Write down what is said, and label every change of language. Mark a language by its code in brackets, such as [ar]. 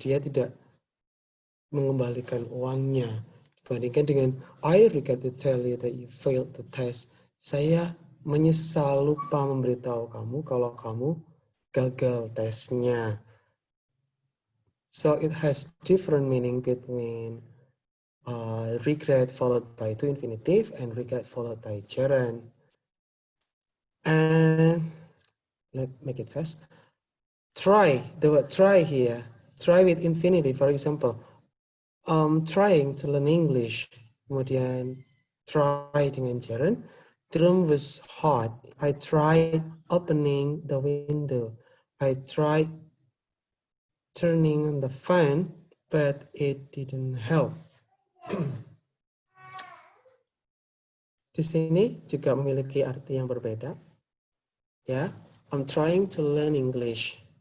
[id] Dia tidak mengembalikan uangnya. Dibandingkan dengan [en] I regret to tell you that you failed the test. [id] Saya menyesal lupa memberitahu kamu kalau kamu gagal tesnya. [en] So it has different meaning between regret followed by to infinitive and regret followed by gerund. And let's make it fast. Try, the word try here. Try with infinitive, for example. Trying to learn English. Kemudian try dengan gerund. The room was hot. I tried opening the window. I tried turning on the fan, but it didn't help. [id] Di sini juga memiliki arti yang berbeda. [en] Ya, I'm trying to learn English.